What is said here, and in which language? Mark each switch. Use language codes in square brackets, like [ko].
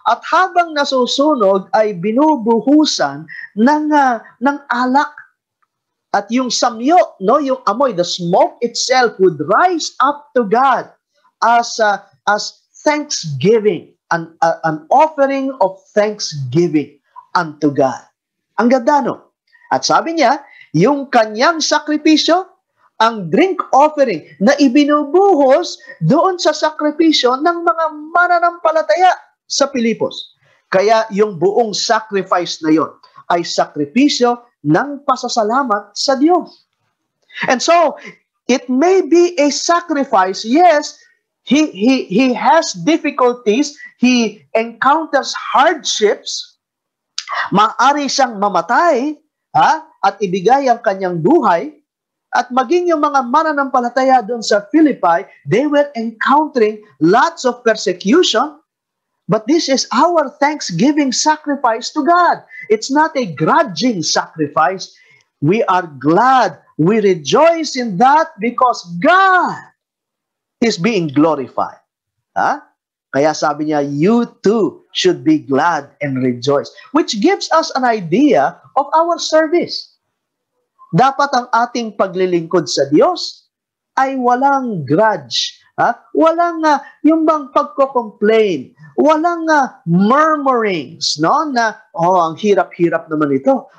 [tl] At habang nasusunog ay binubuhusan ng alak. At yung samyo, no, yung amoy, [en] the smoke itself would rise up to God as thanksgiving, an offering of thanksgiving unto God. [tl] Ang ganda, no? At sabi niya, yung kanyang sakripisyo, ang drink offering na ibinubuhos doon sa sakripisyo ng mga mananampalataya sa Pilipos. Kaya yung buong sacrifice na yon ay sakripisyo ng pasasalamat sa Diyos. [en] And so, it may be a sacrifice. Yes, he has difficulties, he encounters hardships, [tl] maaari siyang mamatay, at ibigay ang kanyang buhay, at maging yung mga mananampalataya doon sa Philippi, [en] they were encountering lots of persecution. But this is our thanksgiving sacrifice to God. It's not a grudging sacrifice. We are glad. We rejoice in that because God is being glorified. [tl] Kaya sabi niya, [en] you too should be glad and rejoice. Which gives us an idea of our service. [tl] Dapat ang ating paglilingkod sa Diyos ay walang grudge. Walang yung bang pagko-complain, walang murmurings, no? Na, ang hirap-hirap naman ito.